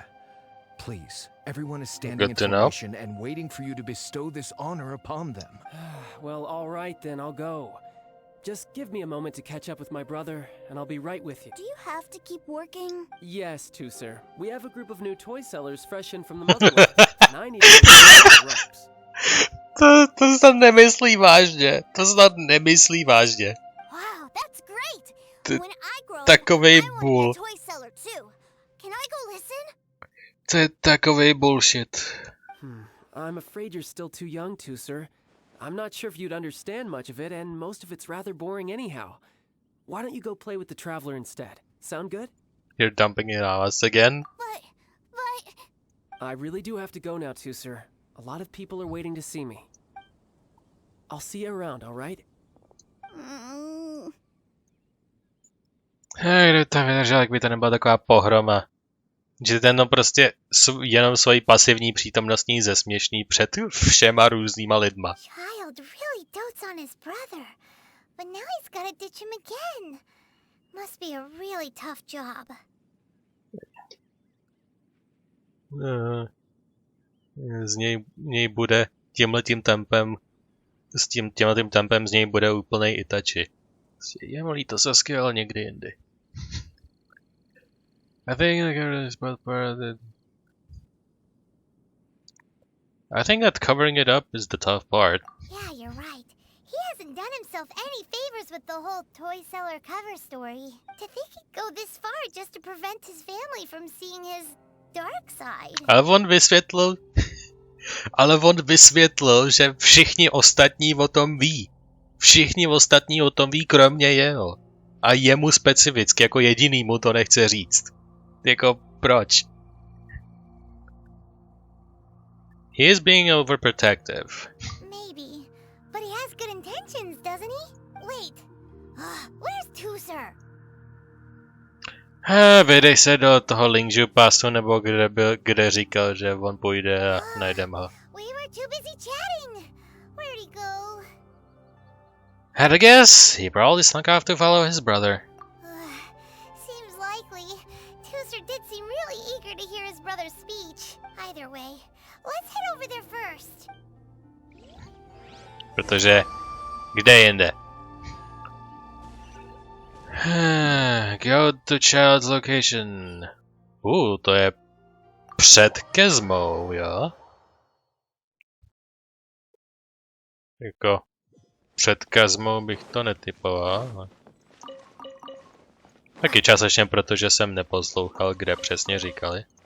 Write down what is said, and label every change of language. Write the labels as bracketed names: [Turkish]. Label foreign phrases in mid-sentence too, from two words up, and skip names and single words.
[English] Please, everyone is standing in formation and waiting for you to bestow this honor upon them. Well, all right then, I'll go. Just give me a moment to catch up with my brother, and I'll be right with you. Do you have to keep working? Yes, sir. We have a group of new toy sellers fresh in from the Motherland, and I need to get the ropes. [Czech] To snad nemyslí vážně. To snad nemyslí vážně. [English] Wow, that's great. When I grow up, [Czech] Takovej [English] I bull. want to be a toy seller too. Can I go listen? [Czech] To je takovej bullshit. [English] I'm afraid you're still too young to, sir. I'm not sure if you'd understand much of it, and most of it's rather boring anyhow. Why don't you go play with the Traveler instead? Sound good? You're dumping it on us again? But... I really do have to go now too, sir. A lot of people are waiting to see me. I'll see you around, alright? [Czech] Kdo to vydržel, jak by to nebyla taková pohroma. Že ten prostě jenom svojí pasivní přítomností zesměšní před všema různýma lidma. [English] Childe really dotes on his brother, but now he's gotta ditch him again. Must be a really tough job. [Czech] Z něj bude tímhletím tempem, tímhletím tempem z něj bude úplnej Itachi. Je mi líto Sasky, ale někdy jindy. [English] I think that covering it up is the tough part. Yeah, you're right. He hasn't done himself any favors with the whole toy seller cover story. To think he'd go this far just to prevent his family from seeing his dark side. [Czech] Ale on vysvětlil, že všichni ostatní o tom ví. Všichni ostatní o tom ví, kromě jeho. A jemu specificky, jako jediný mu to nechce říct. Jako, proč? [English] He is being overprotective. Maybe, but he has good intentions, doesn't he? Wait, where's Tooser? [Czech] Vydej se do toho Lingju Passu, nebo kde říkal, že on půjde a najdeme ho. [English] We were too busy chatting. Where'd he go? Had a guess, he probably snuck off to follow his brother. Seems likely. Tooser did seem really eager to hear his brother's speech. Either way, let's head over there first. [Czech] Protože kde jinde? [English] Go to child's location. [Czech] To je před Kezmou, jo? Jako před Kezmou bych to netypoval. Taky částečně, protože jsem neposlouchal, kde přesně říkali.